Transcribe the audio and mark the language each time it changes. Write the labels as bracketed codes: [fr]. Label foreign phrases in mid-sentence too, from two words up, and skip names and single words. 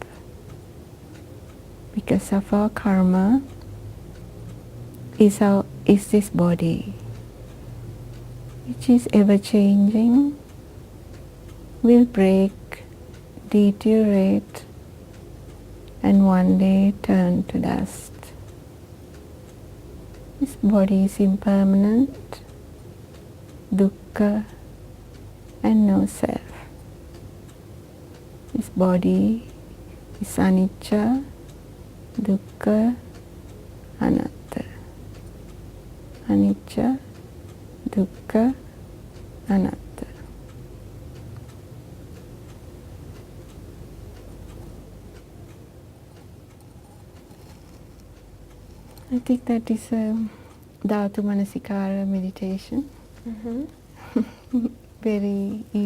[en] because of our karma is this body, which is ever changing, will break, deteriorate, and one day turn to dust. This body is impermanent, dukkha, and no self. This body is [pi] anicca, dukkha, anatta. Anicca, dukkha, anatta. [en] I think that is a Dhatu Manasikara meditation. Very easily